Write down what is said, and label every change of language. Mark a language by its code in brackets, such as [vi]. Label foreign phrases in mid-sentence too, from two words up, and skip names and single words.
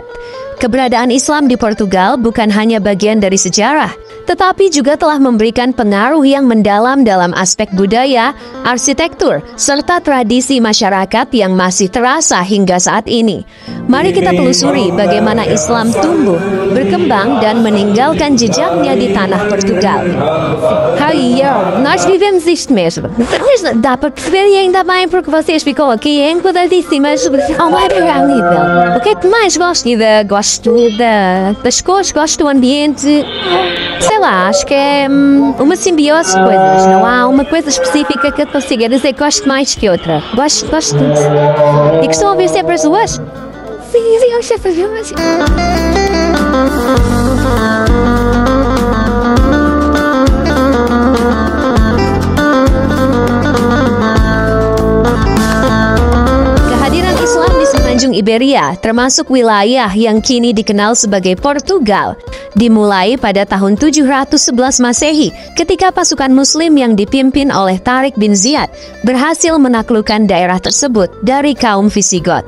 [id] Keberadaan Islam di Portugal bukan hanya bagian dari sejarah, tetapi juga telah memberikan pengaruh yang mendalam dalam aspek budaya, arsitektur, serta tradisi masyarakat yang masih terasa hingga saat ini. Mari kita telusuri bagaimana Islam tumbuh, berkembang, dan meninggalkan jejaknya di tanah Portugal. [pt] Nós vivemos isto mesmo. Dá para perceber ainda bem porque vocês ficam aqui enquadradíssimas ao mais real nível. O que é que mais gosto? Gosto das cores, gosto do ambiente. Sei lá, acho que é uma simbiose de coisas. Não há uma coisa específica que eu consiga dizer que gosto mais que outra. Gosto de tudo. E que estão a ouvir sempre as duas? Sim, eu sempre vi mais. [id] Kehadiran Islam di semenanjung Iberia, termasuk wilayah yang kini dikenal sebagai Portugal, dimulai pada tahun 711 Masehi ketika pasukan Muslim yang dipimpin oleh Tariq bin Ziyad berhasil menaklukkan daerah tersebut dari kaum Visigoth.